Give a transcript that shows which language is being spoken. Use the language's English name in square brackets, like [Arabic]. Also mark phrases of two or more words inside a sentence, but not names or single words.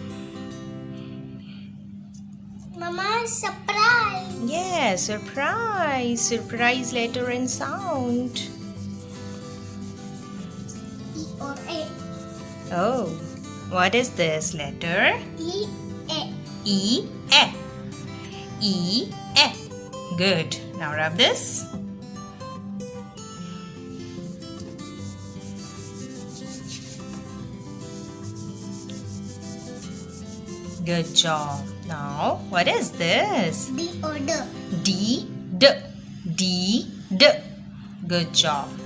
[English] Mama, surprise. Yes, surprise. Surprise letter and sound. E or A. Oh, what is this letter? E. A. E. E. E. E. Good. Now rub this. Good job. Now, what is this? D or D. D. D. D. D. Good job.